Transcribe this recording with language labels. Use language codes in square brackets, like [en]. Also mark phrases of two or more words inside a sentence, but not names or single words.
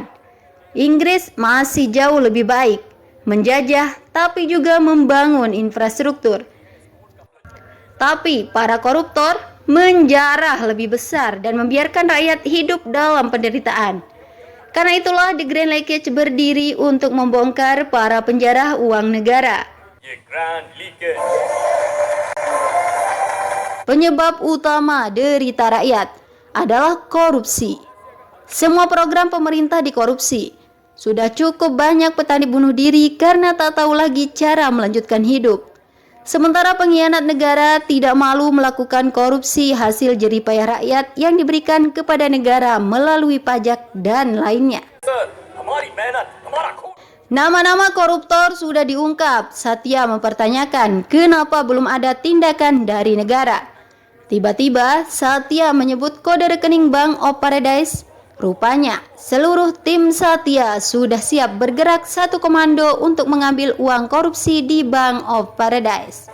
[id] Inggris masih jauh lebih baik, menjajah tapi juga membangun infrastruktur. Tapi para koruptor menjarah lebih besar dan membiarkan rakyat hidup dalam penderitaan. Karena itulah The Grand Leakage berdiri untuk membongkar para penjarah uang negara. [hi] ये ग्रैंड लीकेज [id] Penyebab utama derita rakyat adalah korupsi. Semua program pemerintah dikorupsi. Sudah cukup banyak petani bunuh diri karena tak tahu lagi cara melanjutkan hidup. Sementara pengkhianat negara tidak malu melakukan korupsi hasil jerih payah rakyat yang diberikan kepada negara melalui pajak dan lainnya. [hi] सर हमारी मेहनत हमारा खून [id] Nama-nama koruptor sudah diungkap. Satya mempertanyakan kenapa belum ada tindakan dari negara. Tiba-tiba Satya menyebut kode rekening Bank of Paradise. Rupanya seluruh tim Satya sudah siap bergerak satu komando untuk mengambil uang korupsi di Bank of Paradise.